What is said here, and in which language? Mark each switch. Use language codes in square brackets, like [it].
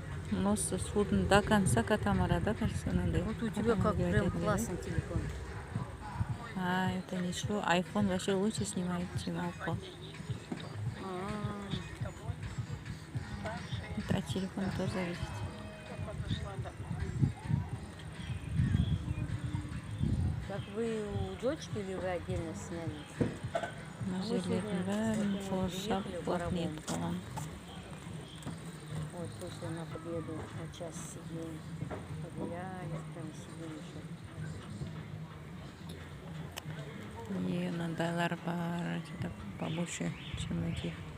[ru] Носа судың до конца катамара, да, кажется, надо. Вот у тебя как прям классный телефон. А, это ничего. Айфон вообще лучше снимает, чем Oppo. Это от телефона тоже зависит. Как вы у дочки или вы отдельно сняли? [kk] Мажелердің бәрін қоршап плотнет қылған. [ru] Вот после на Победу на час сидели, погуляли, там сидели еще. И [kk] мынандайлар бар, [ru] что-то побольше, чем этих.